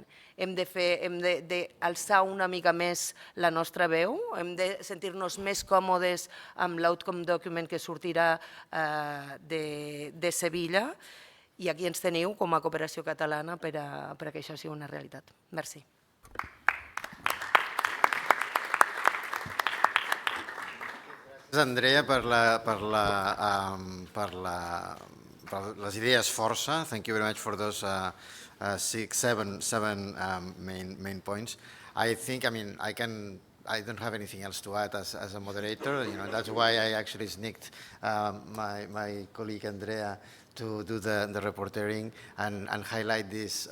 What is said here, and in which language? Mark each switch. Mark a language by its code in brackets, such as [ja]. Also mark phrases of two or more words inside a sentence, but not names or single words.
[ca] Hem d'alçar una mica més la nostra veu, hem de sentir-nos més còmodes amb l' [en] outcome document [ca] que sortirà de Sevilla, i aquí ens teniu com a cooperació catalana per a que això sigui una realitat. Merci. Gràcies, Andrea, per les idees força. [en] Thank you very much for those seven main points. I think, I don't have anything else to add as a moderator. That's why I actually sneaked my colleague Andrea to do the reporting and highlight this.